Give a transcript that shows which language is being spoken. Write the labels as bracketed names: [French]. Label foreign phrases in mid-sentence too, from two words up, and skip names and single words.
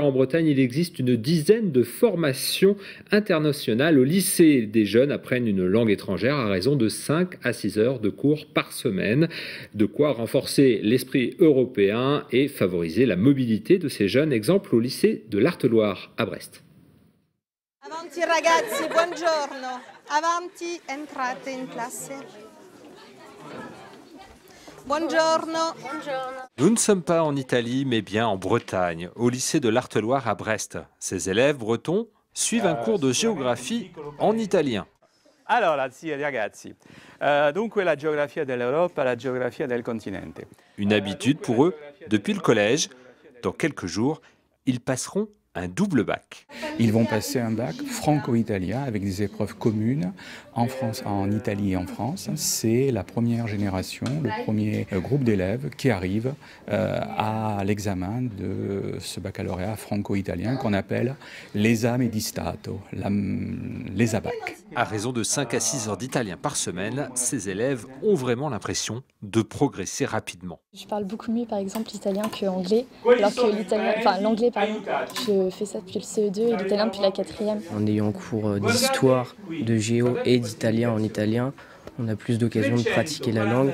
[French] En Bretagne, il existe une dizaine de formations internationales. Au lycée, des jeunes apprennent une langue étrangère à raison de 5 à 6 heures de cours par semaine. De quoi renforcer l'esprit européen et favoriser la mobilité de ces jeunes. Exemple au lycée de l'Arteloire à Brest. [Italian] Avanti ragazzi, buongiorno. Avanti, entrate in classe. Buongiorno. [French] Nous ne sommes pas en Italie, mais bien en Bretagne, au lycée de l'Arteloire à Brest. Ces élèves bretons suivent un cours de géographie en italien. [Italian] Allora, sì, ragazzi, dunque la geografia dell'Europa, la geografia del continente. [French] Une habitude pour eux depuis le collège. Dans quelques jours, ils passeront un double bac. Ils vont passer un bac franco-italien avec des épreuves communes en France, en Italie et en France. C'est la première génération, le premier groupe d'élèves qui arrive à l'examen de ce baccalauréat franco-italien qu'on appelle l' [Italian] esame di Stato, [French] l'ESABAC. À raison de 5 à 6 heures d'italien par semaine, ces élèves ont vraiment l'impression de progresser rapidement. Je parle beaucoup mieux par exemple l'italien que l'anglais, alors que l'italien, enfin l'anglais pardon, je fais ça depuis le CE2 et l'italien depuis la 4e. En ayant cours d'histoire, de géo et d'italien en italien, on a plus d'occasion de pratiquer la langue.